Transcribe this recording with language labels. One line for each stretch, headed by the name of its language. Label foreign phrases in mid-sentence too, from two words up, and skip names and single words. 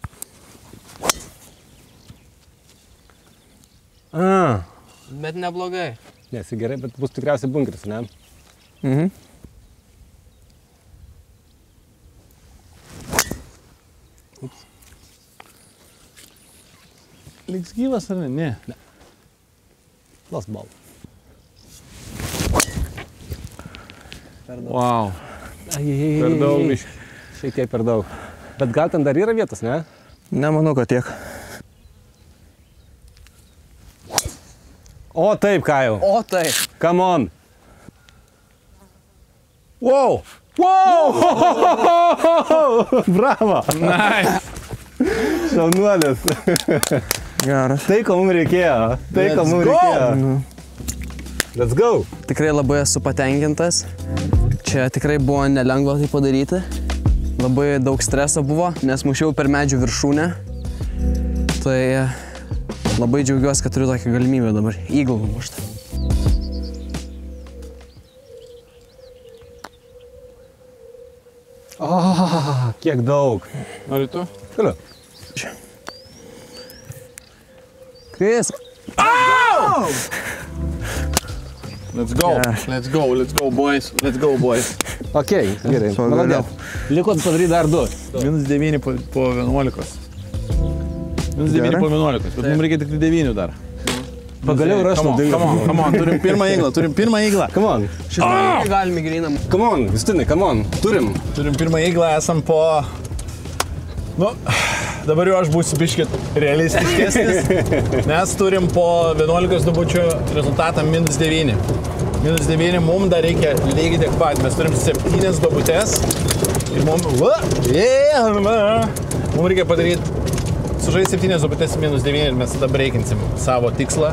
Lithuanian: Bet neblogai. Nesi gerai, bet bus tikriausiai bunkeris, ne? Mhm. Liks gyvas ar ne?
English: Lost ball.
Lithuanian: Wow. Per daug biškai. Šiek tiek per daug. Bet gal ten dar yra vietos, ne? Nemanau, kad tiek. O taip, Kajau. O taip.
English: Come on. Wow. Wow! Bravo. Nice.
Lithuanian: Šaunuolis. Geras. Tai, ko mums reikėjo. Tai, ko mums reikėjo.
English: Let's go.
Lithuanian: Tikrai labai esu patenkintas. Čia tikrai buvo nelengva tai padaryti. Labai daug streso buvo, nes mušiau per medžių viršūnę. Tai labai džiaugiuosi, kad turiu tokią galimybę dabar įgalų muštą. Kiek daug. Nori tu? Galiu. Kris.
English: Let's go. Yes. Let's go, let's go, boys. Let's go, boys.
Lithuanian: Ok, gerai. Pagaliau. Liko padaryti dar 2. -9 po 11. -9 po 11. Bet mums reikia tik 9 dar. Pagaliau ir aš naudingas.
English: Come on.
Lithuanian: Turim pirmą įglą.
English: Come on.
Lithuanian: Galime grynam.
English: Come on, Justinai, come on.
Lithuanian: Turim. Turim pirmą įglą, esam po... Nu, dabar jau aš būsiu biškit realistiškesnis, nes turim po 11 dubučių rezultatą -9. -9 mums dar reikia lygiai tiek pat. Mes turim 7 dubutės ir mums reikia padaryti sužaisti 7 dubutės -9 ir mes tada breikinsim savo tikslą.